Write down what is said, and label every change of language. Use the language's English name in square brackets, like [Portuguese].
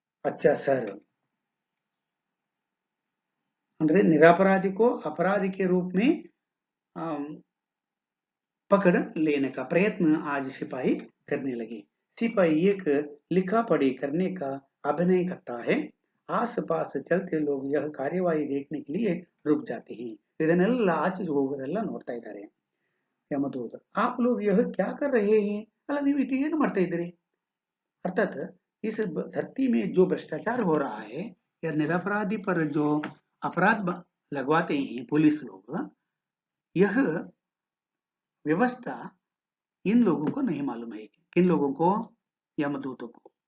[Hindi] अच्छा सर, ಅಂದ್ರೆ निरपराधी को अपराधी के रूप में पकड़ लेने का प्रयत्न आज सिपाही करने लगे. सिपाही एक लिखा पढ़ी करने का अभिनय करता है. आस पास चलते लोग यह कार्यवाही देखने के लिए रुक जाते हैं. [Kannada] ಇದನ್ನೆಲ್ಲ ಆಚೆ ಹೋಗೋರೆಲ್ಲ ನೋಡ್ತಾ ಇದ್ದಾರೆ. [Hindi] ಯಮದೂತ, आप लोग यह क्या कर रहे हैं? [Kannada] ಅಲ್ಲ, ನೀವು ಇದು ಏನು ಮಾಡ್ತಾ ಇದ್ದೀರಿ? [Hindi] अर्थात इस धरती में जो भ्रष्टाचार हो रहा है या निरपराधी पर जो अपराध लगवाते हैं पुलिस लोग, यह व्यवस्था इन लोगों को नहीं मालूम है. किन लोगों को? यमदूतों को.